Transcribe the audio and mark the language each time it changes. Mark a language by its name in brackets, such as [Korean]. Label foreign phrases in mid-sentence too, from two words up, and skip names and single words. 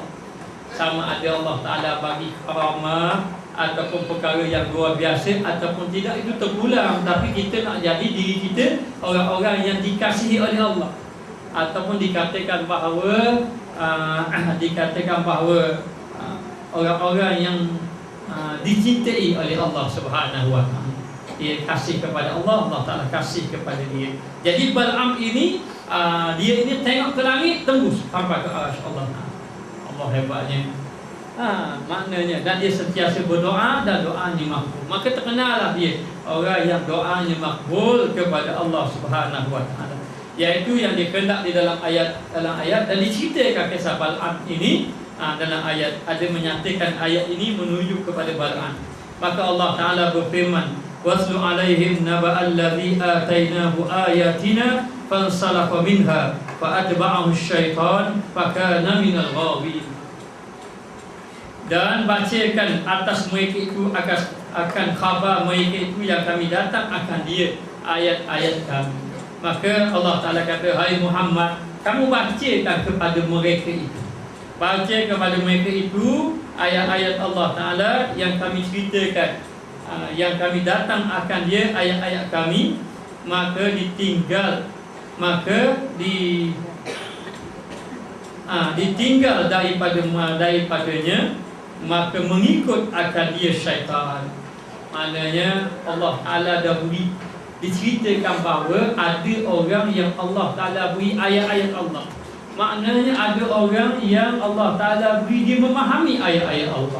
[Malay] Sama ada Allah Ta'ala bagi karamah ataupun perkara yang luar biasa ataupun tidak, itu terpulang. Tapi kita nak jadi diri kita orang-orang yang dikasihi oleh Allah. Ataupun dikatakan bahawa orang-orang yang dicintai oleh Allah [Arabic] سبحانه وتعالى. [Malay] Dia kasih kepada Allah, Allah Taala kasih kepada dia. Jadi Bal'am ini dia ini tengok ke langit tembus sampai ke arsy Allah Taala. Allah hebatnya. Maknanya dan dia sentiasa berdoa dan doanya makbul. Maka terkenallah dia orang yang doanya makbul kepada Allah [Arabic] سبحانه وتعالى. [Malay] Iaitu yang dikenal di dalam ayat dan diceritakan kisah Bal'am ini dalam ayat ada menyatakan ayat ini menuju kepada Bal'am. Maka Allah Taala berfirman, [Arabic] "واتل عليهم نبأ الذي آتيناه آياتنا فانسلخ منها فأتبعه الشيطان فكان من الغاوين." [Malay] Dan bacakan atas mereka itu akan khabar mereka itu yang kami datang akan dia ayat-ayat kami. Maka Allah Ta'ala kata, "Hai Muhammad, kamu bacakan kepada mereka itu. Baca kepada mereka itu ayat-ayat Allah Ta'ala yang kami ceritakan, yang kami datang akan dia ayat-ayat kami." Maka ditinggal, ditinggal daripadanya, maka mengikut akan dia syaitan. Maknanya Allah Ta'ala dah beri, diceritakan bahawa ada orang yang Allah Ta'ala beri ayat-ayat Allah. Maknanya ada orang yang Allah Ta'ala beri dia memahami ayat-ayat Allah.